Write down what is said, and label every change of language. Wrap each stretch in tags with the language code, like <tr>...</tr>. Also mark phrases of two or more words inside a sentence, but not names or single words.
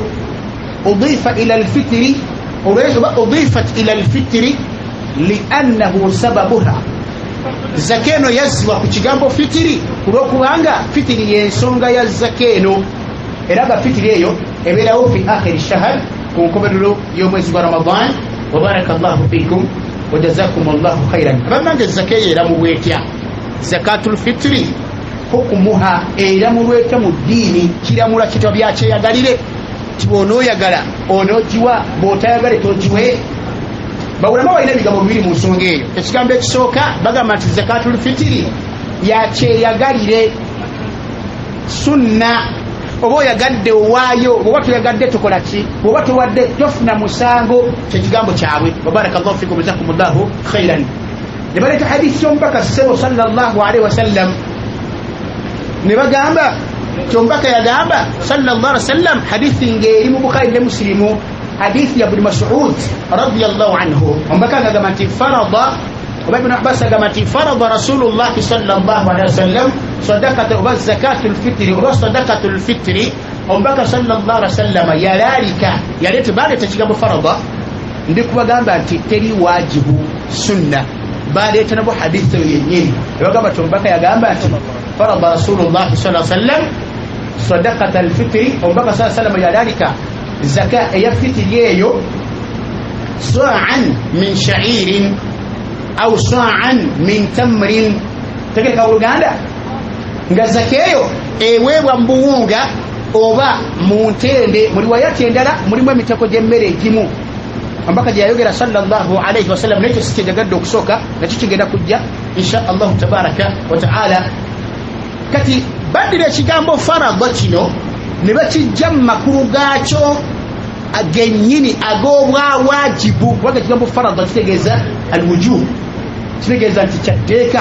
<ar>أضيفت إلى الفطر أضيفت إلى الفطر لأنه سببها.</ar> <lg>Zaka eno yazzibwa ku kigambo fitiri kulwokubanga fitiri y'ensonga ya zaka eno, era nga fitiri eyo ebeerawo</lg> <ar>في آخر شهر,</ar> <lg>ku nkomerero y'omwezi gwa Ramadan.</lg> <ar>وبارك الله فيكم وجزاكم الله خيرا.</ar> <lg>Abannange zaka eyo era mubwetya</lg> <ar>زكاة الفطر حكمها</ar> <lg>era mulwetya mu ddiini, kiramula kitwa byakyeyagalire ti bw'onooyagala onoogiwa, bw'otayagale togiwe. Bawulamu balina ebigambo bibiri mu nsonga eyo. Ekigambo ekisooka bagamba nti</lg> <ar>زكاة الفطر</ar> <lg>yakyeyagalire, sunna. Oba oyagadde owaayo, oba toyagadde tukola ki, oba towadde tofuna musango, kyekigambo kyabwe.</lg> <ar>وبارك الله فيكم جزاكم الله خيرا.</ar> <lg>Ne baleeta hadiisi y'omubaka ssebo</lg> <ar>صلى الله عليه وسلم,</ar> <lg>ne bagamba kyomubaka yagamba</lg> <ar>صلى الله عليه وسلم,</ar> <lg>hadiisi ng'eri mu Bukhari ne Muslimu, hadiisi ya Ibn Mas'ud</lg> <ar>رضي الله عنه.</ar> <lg>Omubaka agamba nti farada, oba Ibn Abbas agamba nti</lg> <ar>فرض رسول الله صلى الله عليه وسلم صدقة</ar> <lg>oba</lg> <ar>زكاة الفطر</ar> <lg>oba</lg> <ar>صدقة الفطر.</ar> <lg>Omubaka</lg> <ar>صلى الله عليه وسلم</ar> <lg>yalalika yaleta baleeta kigambo farada ndi kubagamba nti teri wajibu sunna, baleeta nabo hadiisi yennyini ebagamba nti omubaka yagamba nti</lg> <ar>فرض رسول الله صلى الله عليه وسلم صدقة الفطر.</ar> <lg>Omubaka</lg> <ar>صلى الله عليه وسلم</ar> <lg>yalalika zaka eya fitri eyo</lg> <ar>صاعا من شعير أو صاعا من تمر.</ar> <lg>Tegeka Uganda nga zaka eyo eweebwa mu buwunga oba mu ntende. Mu riwayati endala mulimu emiteko gy'emmere egimu. Omubaka gye yayogera</lg> <ar>صلى الله عليه وسلم,</ar> <lg>nekyo si kyejagadde okusooka, nakyo kigenda kujja</lg> <ar>إن شاء الله تبارك وتعالى.</ar> <lg>Kati baddira ekigambo farada kino ne bakijja mu makulu gaakyo agennyini ag'obwawajibu, kubanga ekigambo farada kitegeeza alwujub, kitegeeza nti kyatteeka.</lg>